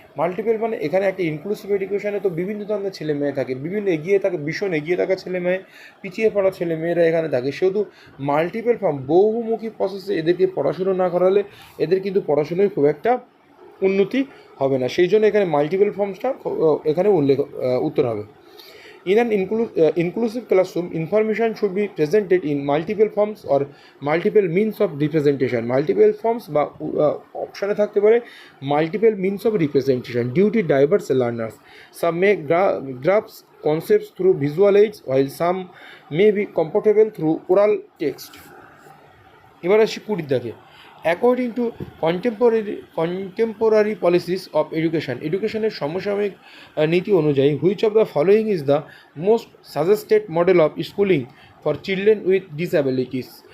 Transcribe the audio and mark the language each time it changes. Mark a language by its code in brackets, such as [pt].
[bn] Multiple মানে এখানে একটা ইনক্লুসিভ এডুকেশনে তো বিভিন্ন ধরনের ছেলে মেয়ে থাকে, ভীষণ এগিয়ে থাকা ছেলে মেয়ে, পিছিয়ে পড়া ছেলে মেয়েরা এখানে থাকে। সেহেতু মাল্টিপল ফর্ম, বহুমুখী প্রসেসে এদেরকে পড়াশুনো না করালে এদের কিন্তু পড়াশুনোয় খুব একটা উন্নতি হবে না। সেই জন্য এখানে মাল্টিপল ফর্মসটা এখানে উত্তর হবে। [en] In an inclusive classroom, information should be presented in multiple forms or multiple means of representation. Multiple forms [bn] বা অপশানে থাকতে পারে [en] multiple means of representation due to diverse learners. Some may grasp concepts through visual aids while some may be comfortable through oral text. [bn] এবার আসি কুড়ির দাগে। [en] according to contemporary policies of এডুকেশনের [bn] সমসাময়িক নীতি অনুযায়ী [en] Which of the following is the most suggested model of schooling for children with disabilities.